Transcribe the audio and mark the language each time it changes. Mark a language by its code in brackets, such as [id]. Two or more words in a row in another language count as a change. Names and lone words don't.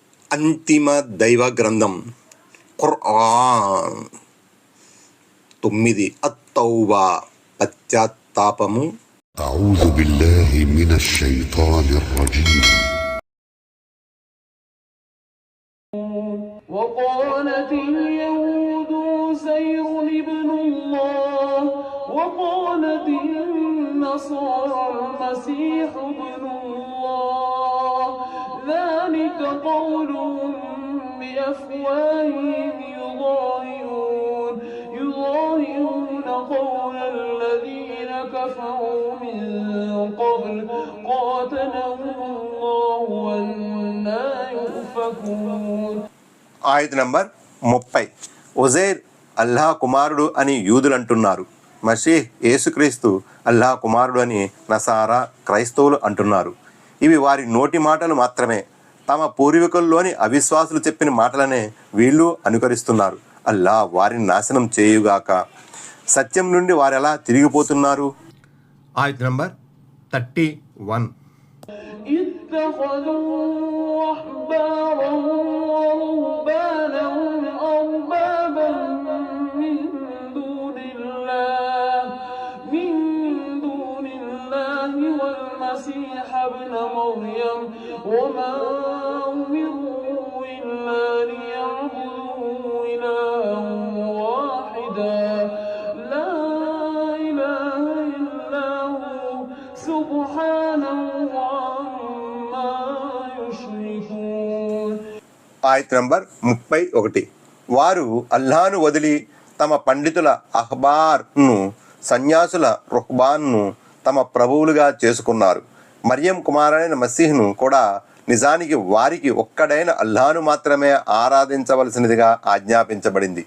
[te] అంతిమ దైవ గ్రంథం ఖుర్ఆన్. 9 అత్తౌబా పశ్చాత్తాపము. [ar] أعوذ بالله من الشيطان الرجيم. وقالت اليهود عزير ابن الله وقالت النصارى المسيح ابن الله ذلك قولهم بأفواههم يضاهئون قول الذين كفروا من قبل قاتلهم الله أنى يؤفكون. [te] ఆయత నంబర్ 30. ఉజైర్ అల్లాహ్ కుమారుడు అని యూదులు అంటున్నారు. మసీహ్ యేసుక్రీస్తు అల్లాహ్ కుమారుడు అని నసారా క్రైస్తవులు అంటున్నారు. ఇవి వారి నోటి మాటలు మాత్రమే. తమ పూర్వీకుల్లోని అవిశ్వాసులు చెప్పిన మాటలనే వీళ్ళు అనుకరిస్తున్నారు. అల్లాహ్ వారిని నాశనం చేయుగాక. సత్యం నుండి వారెలా తిరిగిపోతున్నారు. ఆయత నంబర్ 31. [ar] والمسيح ابن مريم وما أمروا إلا ليعبدوا إلها واحدا لا إله إلا هو سبحانه عما يشركون. [te] ఆయత నంబర్ 31. వారు అల్లాహ్ను వదిలి తమ పండితుల అహ్బార్ను, సన్యాసుల రుహ్బాన్ను తమ ప్రభువులుగా చేసుకున్నారు. మరియం కుమారుడైన మసీహ్ను కూడా నిజానికి వారికి ఒక్కడైన అల్లాహ్ను మాత్రమే ఆరాధించవలసినదిగా ఆజ్ఞాపించబడింది.